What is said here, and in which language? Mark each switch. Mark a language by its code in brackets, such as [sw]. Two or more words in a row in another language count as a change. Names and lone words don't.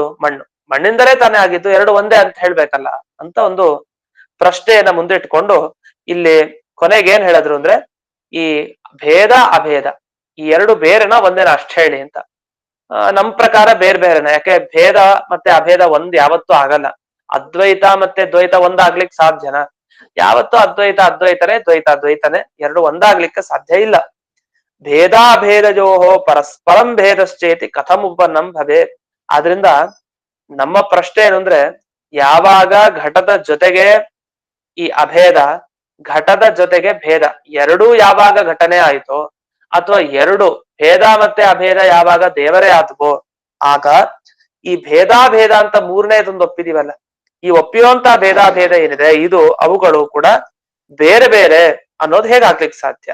[kn] ಮಣ್ಣು, ಮಣ್ಣಿಂದಲೇ ತಾನೇ ಆಗಿದ್ದು, ಎರಡು ಒಂದೇ ಅಂತ ಹೇಳ್ಬೇಕಲ್ಲ ಅಂತ ಒಂದು ಪ್ರಶ್ನೆಯನ್ನ ಮುಂದಿಟ್ಕೊಂಡು ಇಲ್ಲಿ ಕೊನೆಗೆ ಏನ್ ಹೇಳಿದ್ರು ಅಂದ್ರೆ ಈ ಭೇದ ಅಭೇದ ಈ ಎರಡು ಬೇರೆನ ಒಂದೇನ ಅಷ್ಟ್ ಹೇಳಿ ಅಂತ. ನಮ್ ಪ್ರಕಾರ ಬೇರೆ ಬೇರೆನ, ಯಾಕೆ ಭೇದ ಮತ್ತೆ ಅಭೇದ ಒಂದ್ ಯಾವತ್ತೂ ಆಗಲ್ಲ. ಅದ್ವೈತ ಮತ್ತೆ ದ್ವೈತ ಒಂದಾಗ್ಲಿಕ್ಕೆ ಸಾಧ್ಯನಾ? ಯಾವತ್ತೂ ಅದ್ವೈತ ಅದ್ವೈತನೇ, ದ್ವೈತ ದ್ವೈತನೇ, ಎರಡು ಒಂದಾಗ್ಲಿಕ್ಕೆ ಸಾಧ್ಯ ಇಲ್ಲ. [sa] ಭೇದಾಭೇದಜೋಹೋ ಪರಸ್ಪರಂ ಭೇದಶ್ಚೇತಿ ಕಥಂ ಉಪನ್ನಂ ಭವೇತ್. [kn] ಆದ್ರಿಂದ ನಮ್ಮ ಪ್ರಶ್ನೆ ಏನು ಅಂದ್ರೆ, ಯಾವಾಗ ಘಟದ ಜೊತೆಗೆ ಈ ಅಭೇದ, ಘಟದ ಜೊತೆಗೆ ಭೇದ ಎರಡೂ ಯಾವಾಗ ಘಟನೆ ಆಯ್ತೋ, ಅಥವಾ ಎರಡು ಭೇದ ಮತ್ತೆ ಅಭೇದ ಯಾವಾಗ ದೇವರೇ ಆದ್ವೋ, ಆಗ ಈ ಭೇದಾಭೇದ ಅಂತ ಮೂರನೇದೊಂದು ಒಪ್ಪಿದೀವಲ್ಲ, ಈ ಒಪ್ಪಿಯುವಂತ ಭೇದಾಭೇದ ಏನಿದೆ ಇದು ಅವುಗಳು ಕೂಡ ಬೇರೆ ಬೇರೆ ಅನ್ನೋದು ಹೇಗಾಗ್ಲಿಕ್ಕೆ ಸಾಧ್ಯ?